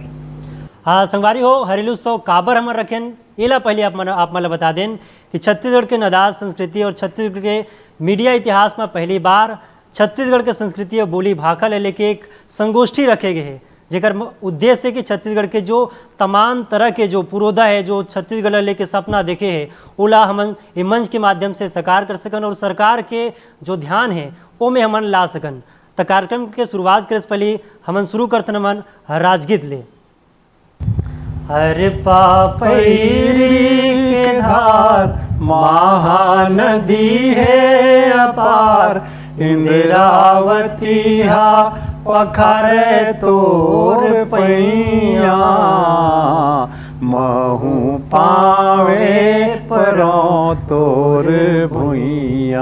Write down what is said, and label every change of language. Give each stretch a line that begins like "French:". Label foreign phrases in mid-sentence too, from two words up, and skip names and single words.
Chhattisgarhi: हाँ संगवारी हो, हरेलू उत्सव काबर हमर रखें एला पहले आप मन बता दें कि छत्तीसगढ़ के नदाज संस्कृति और छत्तीसगढ़ के मीडिया इतिहास में पहली बार छत्तीसगढ़ के संस्कृति और बोली भाषा ले लेके एक संगोष्ठी रखे गए हैं जेकर उद्देश्य है कि छत्तीसगढ़ के जो तमाम तरह के जो पुरोधा है जो छत्तीसगढ़ लेके सपना देखे है ओला हमन ये मंच के माध्यम से साकार कर सकन और सरकार के जो ध्यान है वो में हमन ला सकन। तो कार्यक्रम के शुरुआत करे से पहले हमन शुरू करते मन राजगीत ले। हर पापैरी के धार महानदी है अपार, इंद्रावती हा पखरे तोर पैया, महू पावे परों तोर भुइया।